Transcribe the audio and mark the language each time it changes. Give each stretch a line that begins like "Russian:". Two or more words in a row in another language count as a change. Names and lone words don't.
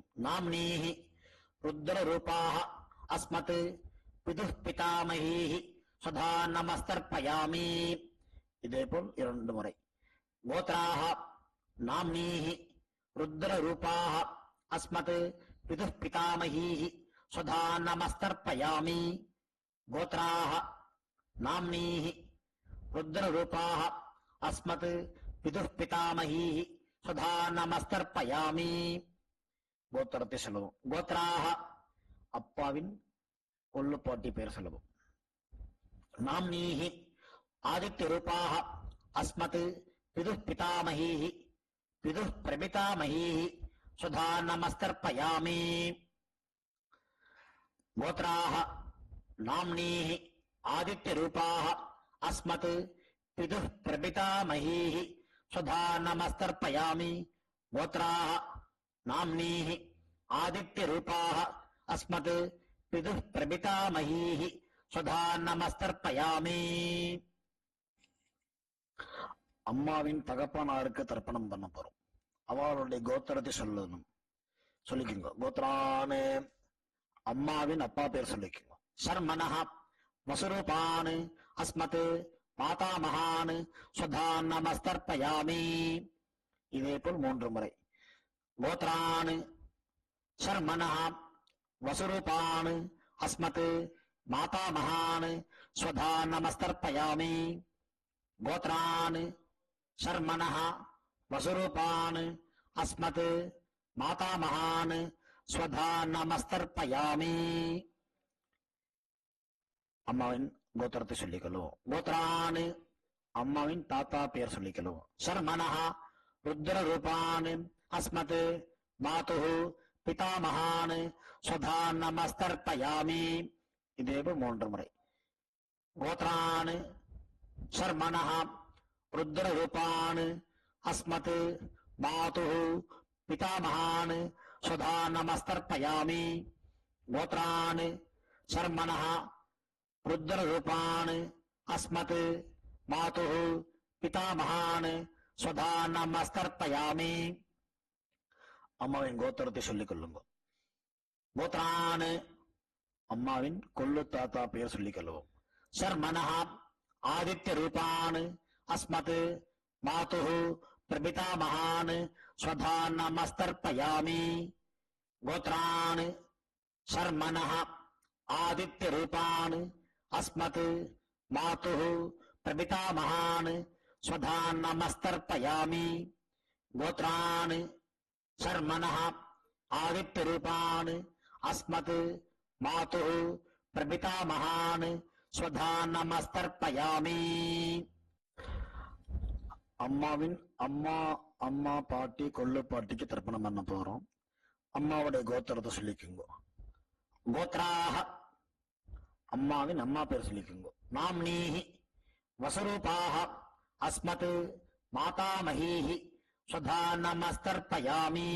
Sanskrit: नाम्नीः रुद्र रूपाः अस्मत् पितुः पितामहीः स्वधा नमस्तर्पयामि.
Tamil: இதேபோல் 2 முறை.
Sanskrit: गोत्राः नाम्नीः रुद्र रूपाः अस्मत् पितुः पितामहीः स्वधा नमस्तर्पयामि गोत्राः नाम्नीः रुद्ररूपाः अस्मत् पितुः पितामहीः स्वधा नमस्तर्पयामि
Tamil: கோத்திரத்தை சொல்லவும். கோத்ராக அப்பாவின் கொள்ளுப்பாட்டி பெயர் சொல்லவும்.
Sanskrit: नाम्नीः आदित्य रूपाः अस्मत् पितुः पितामहीः पितुः प्रपितामहीः स्वधा नमस्तर्पयामि गोत्राः नाम्नीः आदित्य रूपाः अस्मत् पितुः प्रपितामहीः स्वधा नमस्तर्पयामि गोत्राः नाम्नीः आदित्य रूपाः अस्मत् पितुः प्रपितामहीः स्वधा நமஸ்தர்ப்பயாமி
Tamil: அம்மாவின் தகப்பனாருக்கு தர்ப்பணம் பண்ண போறோம். அவளுடைய கோத்திரத்தை சொல்லணும். சொல்லிக்கோங்க. கோத்ரானு அம்மாவின் அப்பா பேர் சொல்லிக்கோங்க.
Sanskrit: शर्मणः वसुरूपान् अस्मत् मातामहान् स्वधा नमस्तर्पयामि.
Tamil: இதே போல் 3 முறை.
Sanskrit: गोत्रान् शर्मणः वसुरूपान् अस्मत् मातामहान् स्वधा नमस्तर्पयामि गोत्रान् शर्मणः वसुरूपान् अस्मत् मातामहान् स्वधा नमस्तर्पयामि
Tamil: அம்மாவின் கோத்திரத்தை சொல்லிக்கொள்ளும். கோத்ரான் அம்மாவின் தாத்தா பெயர் சொல்லிக்கொள்ளும்.
Sanskrit: शर्मणः रुद्ररूपान् अस्मत् मातुः पितामहान् स्वधा नमस्तर्पयामि.
Tamil: இதேபோல் 3 முறை.
Sanskrit: கோத்ரான் शर्मणः रुद्ररूपान् अस्मत् मातुः पितामहान् स्वधा नमस्तर्पयामि गोत्रान् शर्मणः रुद्ररूपान् अस्मत् मातुः पितामहान् स्वधा நமஸ்தர்ப்பயாமி.
Tamil: அம்மாவின் கோத்திரத்தை சொல்லிக் கொள்ளுங்க. கோத்ரான் அம்மாவின் கொள்ளு தாத்தா பெயர் சொல்லிக் கொள்ளுவோம்.
Sanskrit: शर्मणः आदित्य रूपान् अस्मत् मातुः प्रपितामहान् स्वधा நமஸ்தர்ப்பயாமி गोत्रान् शर्मणः आदित्य रूपान् अस्मत् मातुः प्रपितामहान् स्वधा நமஸ்தர்ப்பயாமி गोत्रान् शर्मणः आदित्य रूपान् अस्मत् मातुः प्रपितामहान् स्वधा நமஸ்தர்ப்பயாமி.
Tamil: அம்மாவின் அம்மா பாட்டி கொள்ளு பாட்டிக்கு தர்ப்பணம் பண்ண போறோம். அம்மாவுடைய கோத்திரத்தை சொல்லிக்குங்க. கோத்ராக அம்மாவின் அம்மா பேர் சொல்லிக்குங்க.
Sanskrit: नाम्नीः वसुरूपाः अस्मत् मातामहीः स्वधा नमस्तर्पयामि.